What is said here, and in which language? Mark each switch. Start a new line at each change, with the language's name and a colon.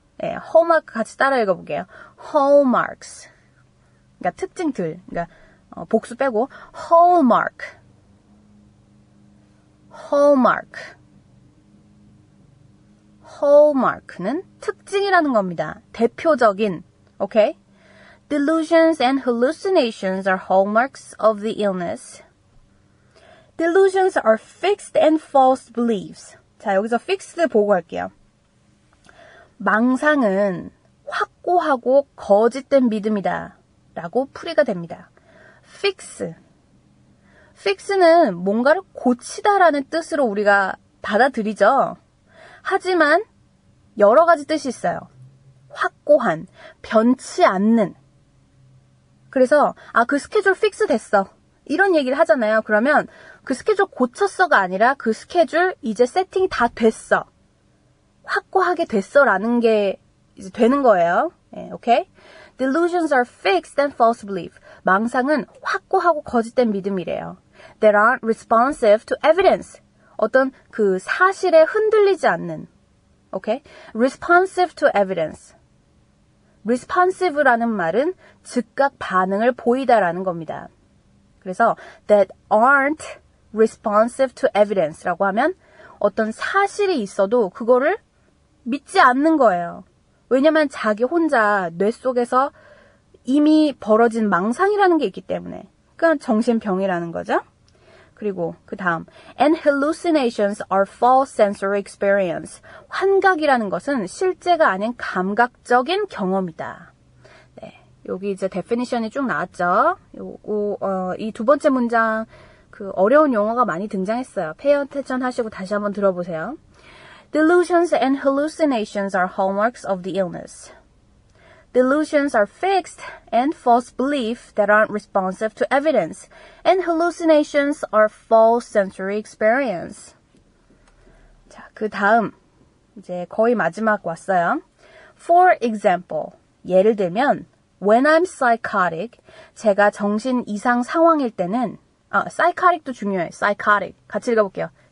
Korean: 네, hallmark 같이 따라 읽어볼게요. hallmarks. 그러니까 특징들. 그러니까 복수 빼고 hallmark.
English: hallmark.
Korean: hallmark는 특징이라는 겁니다. 대표적인. 오케이?
English: Delusions and hallucinations are hallmarks of the illness. Delusions are fixed and false beliefs.
Korean: 자, 여기서 fixed 보고 할게요. 망상은 확고하고 거짓된 믿음이다 라고 풀이가 됩니다.
English: fix.
Korean: fix는 뭔가를 고치다라는 뜻으로 우리가 받아들이죠. 하지만 여러 가지 뜻이 있어요. 확고한, 변치 않는. 그래서 그 스케줄 픽스 됐어. 이런 얘기를 하잖아요. 그러면 그 스케줄 고쳤어가 아니라 그 스케줄 이제 세팅이 다 됐어. 확고하게 됐어라는 게 이제 되는 거예요. 네, 오케이?
English: Delusions are fixed and false belief.
Korean: 망상은 확고하고 거짓된 믿음이래요.
English: That aren't responsive to evidence.
Korean: 어떤 그 사실에 흔들리지 않는. 오케이?
English: Responsive to evidence.
Korean: responsive라는 말은 즉각 반응을 보이다라는 겁니다. 그래서
English: that aren't responsive to evidence
Korean: 라고 하면 어떤 사실이 있어도 그거를 믿지 않는 거예요. 왜냐면 자기 혼자 뇌 속에서 이미 벌어진 망상이라는 게 있기 때문에. 그러니까 정신병이라는 거죠. 그리고 그 다음
English: and hallucinations are false sensory experience.
Korean: 환각이라는 것은 실제가 아닌 감각적인 경험이다. 네, 여기 이제 definition이 쭉 나왔죠. 요거 이 두 번째 문장 그 어려운 용어가 많이 등장했어요.
English: pay attention
Korean: 하시고 다시 한번 들어보세요.
English: Delusions and hallucinations are hallmarks of the illness. Delusions are fixed and false beliefs that aren't responsive to evidence, and hallucinations are false sensory experience.
Korean: 자, 그 다음 이제 거의 마지막 왔어요.
English: For example,
Korean: 예를 들면
English: when I'm psychotic,
Korean: 제가 정신 이상 상황일 때는 psychotic도 중요해요. psychotic 같이 읽어볼게요.